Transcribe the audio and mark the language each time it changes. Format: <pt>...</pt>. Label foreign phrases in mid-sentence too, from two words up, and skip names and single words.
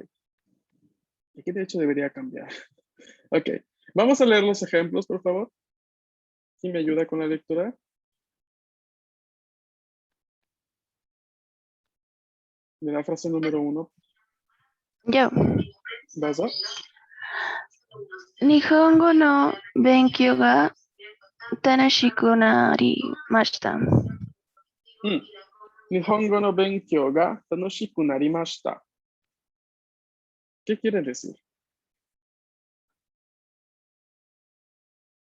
<es>Aquí de hecho debería cambiar. Ok, vamos a leer los ejemplos, por favor. ¿Quién me ayuda con la lectura? De la frase número 1. Yo. ¿Vas a?</es> <ja>日本語の勉強が楽しくなりました. 日本語の勉強が楽しくなりました.</ja> <es>¿Qué quiere decir?</es>